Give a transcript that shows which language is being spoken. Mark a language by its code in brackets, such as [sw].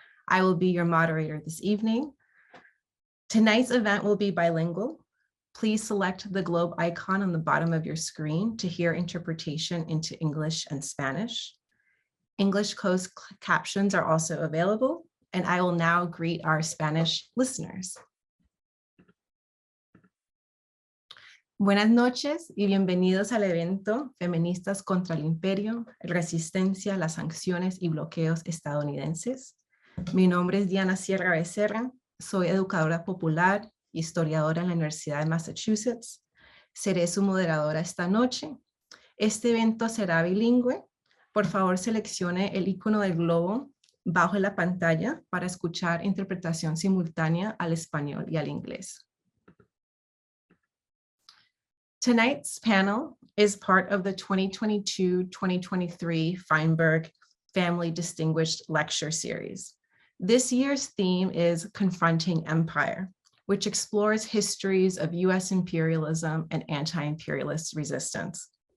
[en] I will be your moderator this evening. Tonight's event will be bilingual. Please select the globe icon on the bottom of your screen to hear interpretation into English and Spanish. English closed captions are also available, and I will now greet our Spanish listeners. [es] Buenas noches y bienvenidos al evento Feministas contra el Imperio, Resistencia, las Sanciones y Bloqueos Estadounidenses. Mi nombre es Diana Sierra Becerra, soy educadora popular, historiadora en la Universidad de Massachusetts. Seré su moderadora esta noche. Este evento será bilingüe. Por favor, seleccione el icono del globo bajo la pantalla para escuchar interpretación simultánea al español y al inglés. [en] Tonight's panel is part of the 2022-2023 Feinberg Family Distinguished Lecture Series. This year's theme is Confronting Empire, which explores histories of US imperialism and anti-imperialist resistance.